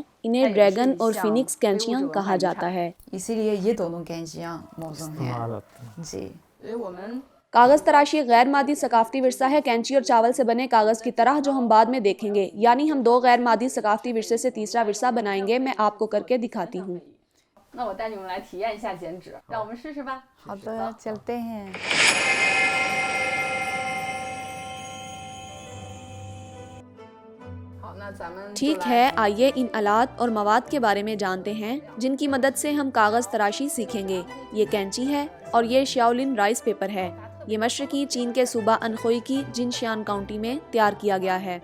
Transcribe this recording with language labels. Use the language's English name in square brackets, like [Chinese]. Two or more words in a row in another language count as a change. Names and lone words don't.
[Urdu] انہیں ڈریگن اور فینکس قینچیاں کہا جاتا ہے. اسی لیے یہ دونوں قینچیاں موجود ہیں. जी। کاغذ تراشی غیر مادی ثقافتی ورثہ ہے، قینچی اور چاول سے بنے کاغذ کی طرح، جو ہم بعد میں دیکھیں گے. یعنی ہم 2 غیر مادی ثقافتی ورثے سے تیسرا ورثہ بنائیں گے. میں آپ کو کر کے دکھاتی ہوں. [Chinese] 那我带你们来体验一下剪纸，让我们试试吧。 [Urdu] 好的， چلتے ہیں. ٹھیک ہے، آئیے ان آلات اور مواد کے بارے میں جانتے ہیں جن کی مدد سے ہم کاغذ تراشی سیکھیں گے. یہ قینچی ہے اور یہ شاؤلن [English] rice paper [Urdu] ہے۔ یہ مشرقی چین کے صوبہ انہوئی کی جنشیان کاؤنٹی میں تیار کیا گیا ہے.